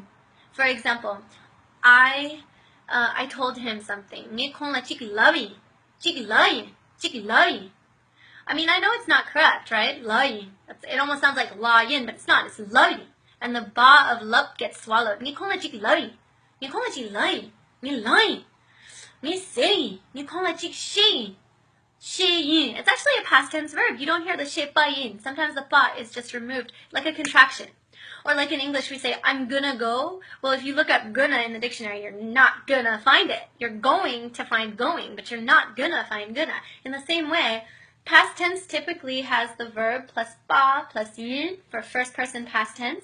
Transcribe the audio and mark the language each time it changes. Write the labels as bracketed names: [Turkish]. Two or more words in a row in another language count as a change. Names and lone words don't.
[English] For example, I told him something. I mean, I know it's not correct, right? Lai. It almost sounds like la yin, but it's not. It's lai. And the ba of lup gets swallowed. [Hakka Chinese] Ni kong la chik lai. Ni kong la chik lai. Ni lai. Ni sei. Ni kong la chik she. She yin. [English] It's actually a past tense verb. You don't hear the [Hakka Chinese] she ba yin. [English] Sometimes the ba is just removed, like a contraction. Or like in English, we say, I'm gonna go. Well, if you look up gonna in the dictionary, you're not gonna find it. You're going to find going, but you're not gonna find gonna. In the same way, past tense typically has the verb plus ba plus yin for first person past tense.